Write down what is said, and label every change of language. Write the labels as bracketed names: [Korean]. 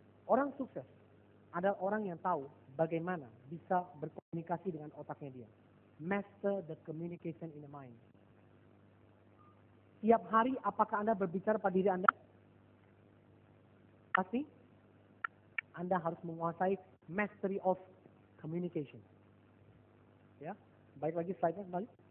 [Indonesian] Orang sukses adalah orang yang tahu bagaimana bisa berkomunikasi dengan otaknya dia. [English] Master the communication in the mind. [Indonesian] Tiap hari apakah Anda berbicara pada diri Anda? Pasti Anda harus menguasai [English] mastery of communication. [Indonesian] Ya, baik lagi slide-nya kembali.